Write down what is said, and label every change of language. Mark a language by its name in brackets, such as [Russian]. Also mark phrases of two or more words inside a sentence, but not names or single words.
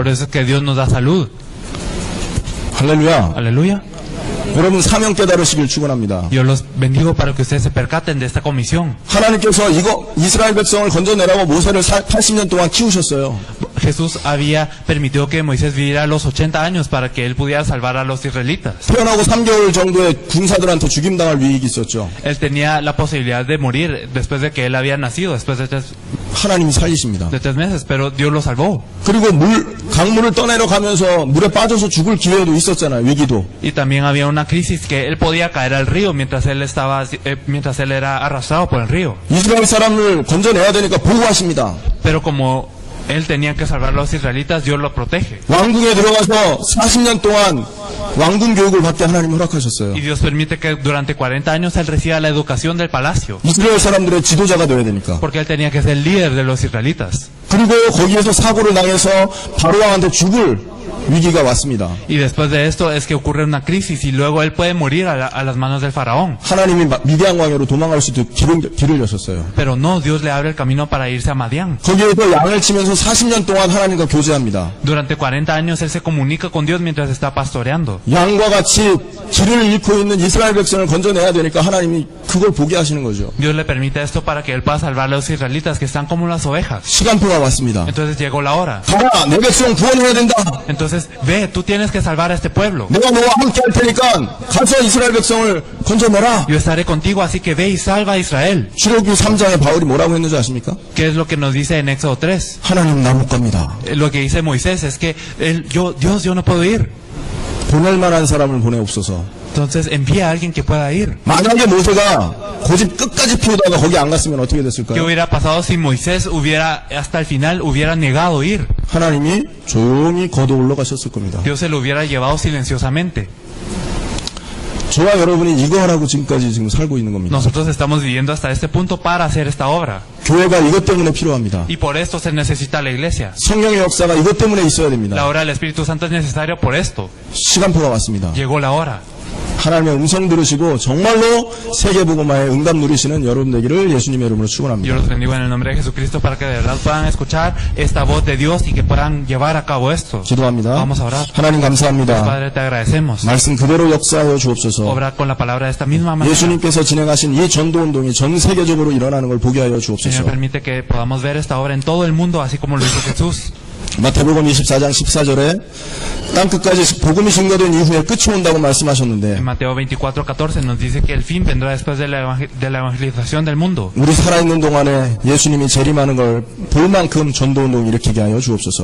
[Spanish] Por eso es que Dios nos da salud. [Korean] 할렐루야. [Spanish] Aleluya. [Korean] 여러분 사명 깨달으시길 축원합니다. [Spanish] Yo los bendigo para que ustedes se percaten de esta comisión. [Korean] 하나님께서 이거 이스라엘 백성을 건져내라고 모세를 80년 동안 키우셨어요. [Spanish] Jesús había permitido que Moisés viviera los 80 años para que él pudiera salvar a los israelitas. [Korean] 태어나고 3개월 정도의 군사들한테 죽임당할 위익이 있었죠. [Spanish] Él tenía la posibilidad de morir después de que él había nacido, después de [Korean] 하나님이 살리십니다. [Spanish] 3 meses, pero Dios lo salvó. [Korean] 그리고 강물을 떠내려 가면서 물에 빠져서 죽을 기회도 있었잖아요. 위기도. [Spanish] Y también había una crisis que él podía caer al río mientras él era arrastrado por el río. [Korean] 이스라엘 사람을 건져내야 되니까 보호하십니다. [Spanish] Pero como él tenía que salvar a los israelitas, Dios lo protege. [Korean] 왕궁에 들어가서 40년 동안 왕궁 교육을 받게 하나님 허락하셨어요. [Spanish] Y Dios permite que durante 40 años él reciba la educación del palacio. [Korean] 이스라엘 사람들의 지도자가 되어야 되니까. [Spanish] Porque él tenía que ser el líder de los israelitas. [Korean] 그리고 거기에서 사고를 당해서 바로왕한테 죽을 위기가 왔습니다. [Spanish] Y después de esto es que ocurre una crisis y luego él puede morir a las manos del faraón. [Korean] 하나님이 미디안 광야로 도망갈 수 있도록 길을 여셨어요. [Spanish] Pero no, Dios le abre el camino para irse a Madián. [Korean] 거기에서 양을 치면서 40년 동안 하나님과 교제합니다. [Spanish] Durante 40 años él se comunica con Dios mientras está pastoreando. [Korean] 양과 같이 길을 잃고 있는 이스라엘 백성을 건져내야 되니까 하나님이 그걸 보게 하시는 거죠. [Spanish] Dios le permite esto para que él pueda salvar a los israelitas que están como las ovejas. [Korean] 시간표가 왔습니다. [Spanish] Entonces llegó la hora. [Korean] 가라, 내 백성 구원해야 된다. [Spanish] Entonces, ve, tú tienes que salvar a este pueblo. [Korean] 내가 너와 함께 할 테니까 가서 이스라엘 백성을 건져내라. [Spanish] Yo estaré contigo, así que ve y salva a Israel. [Korean] 출애굽기 3장에 바울이 뭐라고 했는지 아십니까? [Spanish] ¿Qué es lo que nos dice en Éxodo 3? [Korean] 하나님 나 못 갑니다. [Spanish] Lo que dice Moisés es que Dios, yo no puedo ir. [Korean] 보낼 만한 사람을 보내옵소서. [Spanish] Entonces envía a alguien que pueda ir. [Korean] 만약에 모세가 고집 끝까지 피우다가 거기 안 갔으면 어떻게 [Spanish] ¿Qué [Korean] 됐을까요? [Spanish] hubiera pasado si Moisés hubiera, hasta el final, hubiera negado ir? [Korean] 하나님이 조용히 걷어 올라가셨을 겁니다. [Spanish] Dios se lo hubiera llevado silenciosamente. [Korean] 저와 여러분이 이거 하라고 지금까지 지금 살고 있는 겁니다. [Spanish] Nosotros estamos viviendo hasta este punto para hacer esta obra. [Korean] 교회가 이것 때문에 필요합니다. [Spanish] Y por esto se necesita la iglesia. [Korean] 성령의 역사가 이것 때문에 있어야 됩니다. [Spanish] La obra del Espíritu Santo es necesaria por esto. [Korean] 시간표가 왔습니다. [Spanish] Llegó la hora. [Korean] 하나님의 음성 들으시고 정말로 세계복음화에 응답 누리시는 여러분 되기를 예수님의 이름으로 [Spanish] Yo [Korean] 축원합니다. [Spanish] los bendigo en el nombre de Jesucristo para que de verdad puedan escuchar esta voz de Dios y que puedan llevar a cabo esto. [Korean] 기도합니다. [Spanish] Vamos a orar. [Korean] 하나님 감사합니다. [Spanish] Padre, te agradecemos. [Korean] 말씀 그대로 역사하여 주옵소서. [Spanish] Obra con la palabra de esta misma manera. [Korean] 예수님께서 진행하신 이 전도 운동이 전 세계적으로 일어나는 걸 보게 하여 주옵소서. [Spanish] Señor, permite que podamos ver esta obra en todo el mundo, así como lo hizo Jesús. [Korean] 마태복음 24장 14절에 땅끝까지 복음이 증거된 이후에 끝이 온다고 말씀하셨는데 [Spanish] En Mateo 24:14 nos dice que el fin vendrá después de la evangelización del mundo. [Korean] 우리 살아있는 동안에 예수님이 재림하는 걸 볼 만큼 전도 운동 일으키게 하여 주옵소서.